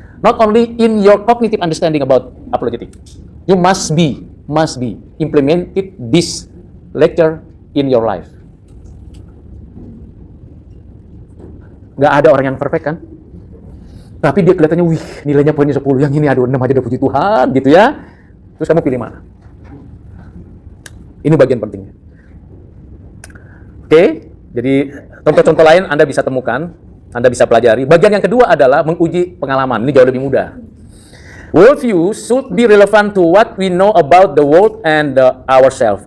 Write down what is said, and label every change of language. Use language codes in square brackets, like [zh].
[en] Not only in your cognitive understanding about apologetic. You must be implemented this lecture in your life. [id] Nggak ada orang yang perfect kan? Tapi dia kelihatannya, wih, nilainya poinnya 10, yang ini aduh 6 aja udah puji Tuhan, gitu ya. Terus kamu pilih mana? Ini bagian pentingnya. Oke, jadi contoh-contoh lain Anda bisa temukan, Anda bisa pelajari. Bagian yang kedua adalah menguji pengalaman. Ini jauh lebih mudah. [en] Worldview should be relevant to what we know about the world and ourselves.